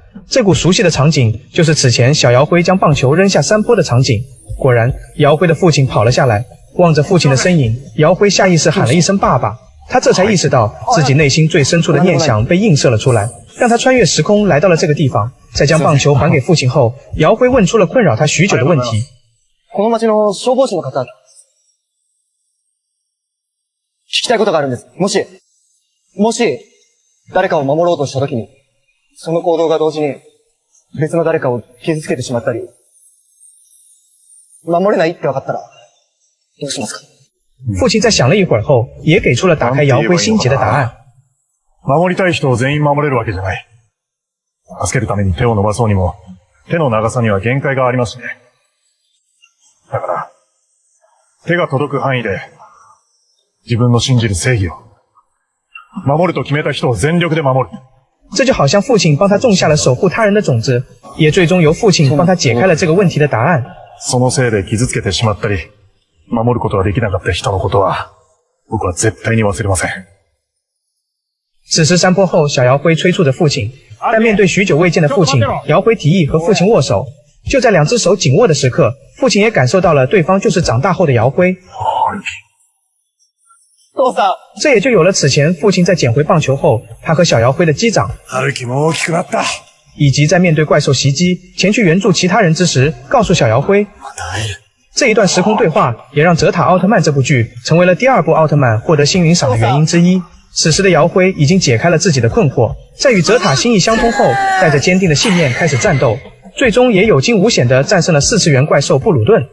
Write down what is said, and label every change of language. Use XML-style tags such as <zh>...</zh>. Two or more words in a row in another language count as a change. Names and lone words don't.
<zh>这股熟悉的场景，就是此前小姚辉将棒球扔下山坡的场景。果然，姚辉的父亲跑了下来，望着父亲的身影，姚辉下意识喊了一声爸爸。他这才意识到自己内心最深处的念想被映射了出来，让他穿越时空来到了这个地方。在将棒球还给父亲后，姚辉问出了困扰他许久的问题。</zh> <ja>この町の消防士の方、聞きたいことがあるんです。もし、誰かを守ろうとしたときに、その行動が同時に別の誰かを傷つけてしまったり、守れないって分かったら、どうしますか？</ja> <zh>父亲在想了一会儿后，也给出了打开姚辉心结的答案。</zh> <ja>守りたい人を全員守れるわけじゃない。助けるために手を伸ばそうにも、手の長さには限界がありますね。だから、手が届く範囲で、自分の信じる正義を、守ると決めた人を全力で守る。</ja> <zh>这就好像父亲帮他种下了守护他人的种子，也最终由父亲帮他解开了这个问题的答案。</zh> <ja>そのせいで傷つけてしまったり、守ることができなかった人のことは、僕は絶対に忘れません。</ja> <zh>此时山坡后，小姚辉催促着父亲，但面对许久未见的父亲，姚辉提议和父亲握手。就在两只手紧握的时刻，父亲也感受到了对方就是长大后的姚辉。这也就有了此前父亲在捡回棒球后，他和小姚辉的击掌，</zh> <ja>春樹も大きくなった。</ja> <zh>以及在面对怪兽袭击前去援助其他人之时，告诉小姚辉。这一段时空对话也让《泽塔奥特曼》这部剧成为了第2部奥特曼获得星云赏的原因之一。此时的姚辉已经解开了自己的困惑，在与泽塔心意相通后，带着坚定的信念开始战斗，最终也有惊无险地战胜了4次元怪兽布鲁顿。</zh>